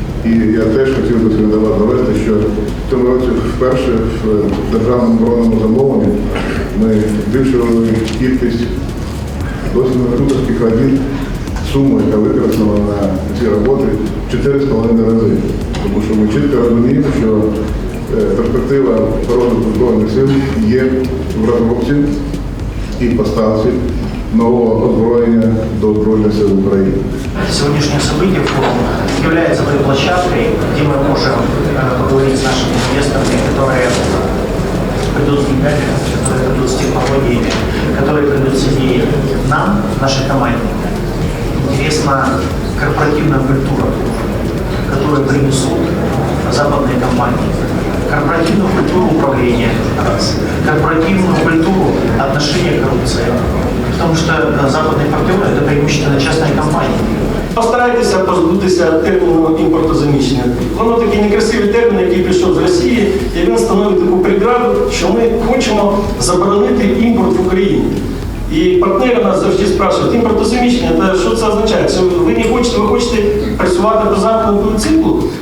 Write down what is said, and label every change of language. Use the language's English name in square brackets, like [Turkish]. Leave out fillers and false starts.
[Ukrainian] І я теж хотів би до вас довести, що в цьому році вперше в державному оборонному замовленні ми збільшували кількість досить рекрутерських робіт, суму, яка використана на ці роботи, 4,5 рази. Тому що ми чітко розуміємо, що перспектива розвитку Збройних сил є в розробці і поставці нового озброєння до Збройних сил України. [Russian] Сегодняшнее событие форум является той площадкой, где мы можем поговорить с нашими инвесторами, которые придут с деньгами, которые придут с технологиями, которые придут с идеей нам, нашей команде. Интересна корпоративная культура, которую принесут западные компании. Корпоративную культуру управления, корпоративную культуру отношения к коррупции. Потому что западные партнеры – это преимущественно частные компании. [Ukrainian] Постарайтеся позбутися терміну імпортозаміщення. Воно такий некрасивий термін, який прийшов з Росії, і він становить таку преграду, що ми хочемо заборонити імпорт в Україні. І партнери нас завжди спрашують, імпортозаміщення, що це означає? Що ви хочете працювати по западному циклу?